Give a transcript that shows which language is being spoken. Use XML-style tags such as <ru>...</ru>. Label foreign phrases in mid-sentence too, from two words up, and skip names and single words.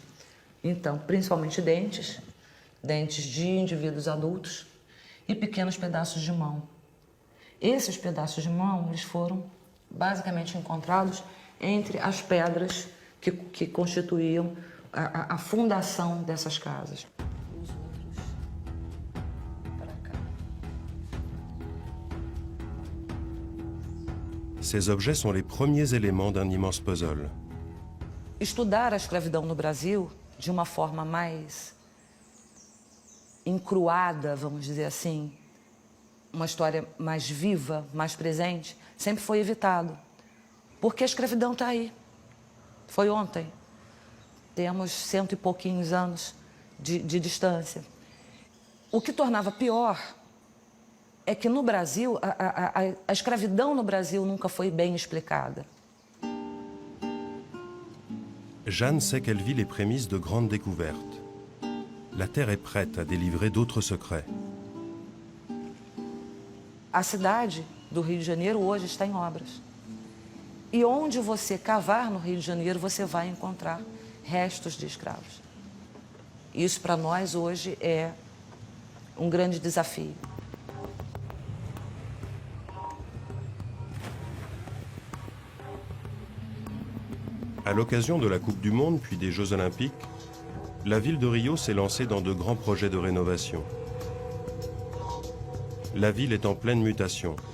<pt>Então, principalmente dentes de indivíduos adultos e pequenos pedaços de mão. Esses pedaços de mão, eles foram basicamente encontrados entre as pedras que constituíam a fundação dessas casas. Os outros para cá.</pt> <fr>Ces objets sont les premiers éléments d'un immense puzzle.</fr> <pt>Estudar a escravidão no Brasil de uma forma mais encruada, vamos dizer assim, uma história mais viva, mais presente, sempre foi evitado. Porque a escravidão está aí. Foi ontem. Temos 100 e pouquinhos anos de distância. O que tornava pior é que no Brasil, a escravidão no Brasil nunca foi bem explicada.</pt> <fr>Jeanne sait qu'elle vit les prémices de grandes découvertes. La Terre est prête à délivrer d'autres secrets.</fr> <pt>A cidade do Rio de Janeiro hoje está em obras. E onde você cavar no Rio de Janeiro, você vai encontrar restos de escravos. Isso para nós hoje é um grande desafio.</pt> <fr>À l'occasion de la Coupe du Monde puis des Jeux Olympiques, la ville de Rio s'est lancée dans de grands projets de rénovation. La ville est en pleine mutation.</fr>